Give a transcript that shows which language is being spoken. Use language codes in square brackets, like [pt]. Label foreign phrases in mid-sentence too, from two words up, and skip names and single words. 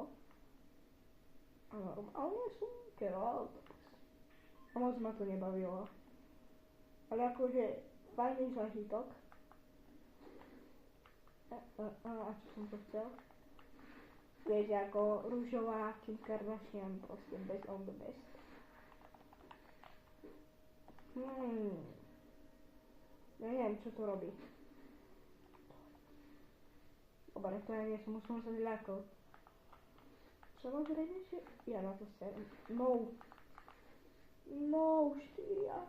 [sk] A normálne som keral autobus. A moc ma to nebavilo. Ale akože fajný zážitok. A čo som to chcel? Viete, ako rúžová Kim Kardashian, proste [en] best on the best. [sk] Neviem, čo to robí. Dobre, to ja nie som, už som sa zľakol. Samozrejme, že ja na to serem. No, 4.